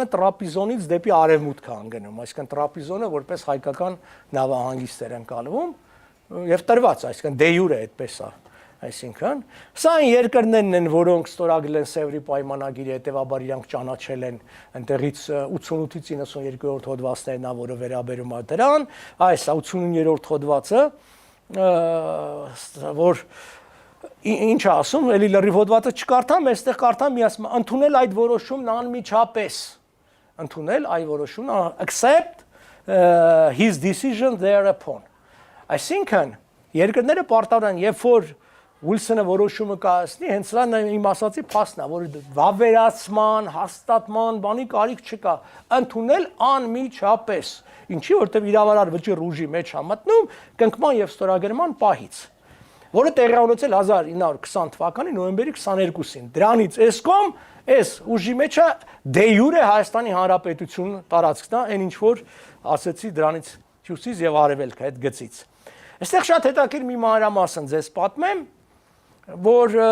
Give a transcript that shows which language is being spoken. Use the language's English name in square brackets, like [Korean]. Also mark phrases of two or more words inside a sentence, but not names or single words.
[Armenian] տրապիզոնից դեպի արևմուտք է ընկնում, այսինքն տրապիզոնը որպես հայկական նավահանգիստ էր ընկալվում եւ տրված, այսինքն [Latin] de jure [Armenian] այդպես է, այսինքն սա այն երկրներն են, որոնք ստորագրել են Սևրի պայմանագիրը, հետեւաբար իրանք ճանաչել են այնտեղից 88-ից 92-րդ հոդվածներն ա, որը վերաբերում է դրան, այս 89-րդ հոդվածը, որ ինչ ասում, էլի լրիվ հոդվածը չկարդամ, այստեղ կարդամ մի ասում, ընդունել այդ որոշումն անմիջապես, ընդունել այդ որոշումն, [English] accept his decision thereupon։ Այսինքն, [Armenian] երկրները պարտավորեն, երբ որ Wilson-ը որոշումը կայացնի, հենց սա իմ ասացի փաստն է, որ վավերացման, հաստատման, բանի կարիք չկա, ընդունել անմիջապես։ Ինչի, որտեղ իրավարար վճիռ ուժի մեջ է մտնում կնքման եւ ստորագրման պահից, որը տեղի ունեցել 1920 թվականի նոյեմբերի 22-ին։ Դրանից էսկոմ այս ուժի մեջը [Latin] de jure [Armenian] Հայաստանի Հանրապետություն տարածքն է, այն ինչ որ ասեցի դրանից հյուսիս եւ արևելք այդ գծից։ Այստեղ շատ հետաքրքիր մի մանրամասն ձեզ պատմեմ, որ